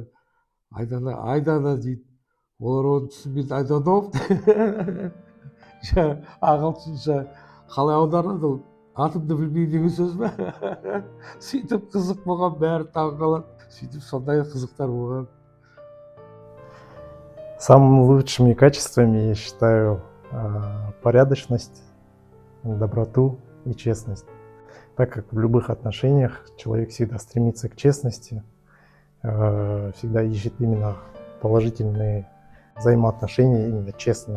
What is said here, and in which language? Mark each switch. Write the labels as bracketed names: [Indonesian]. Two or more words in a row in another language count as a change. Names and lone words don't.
[Kazakh] Айдана дейді. Олар оны түсінбейді, Айданов. Ағылшынша қалай аударады ол? Атымды білмейді деген сөз бе? Сөйтіп қызық болған, бәрі таңқалады. Сөйтіп сондай қызықтар болған. [Russian] Самыми лучшими качествами я считаю порядочность, доброту и честность. Так как в любых отношениях человек всегда стремится к честности, всегда ищет именно положительные взаимоотношения, именно честные.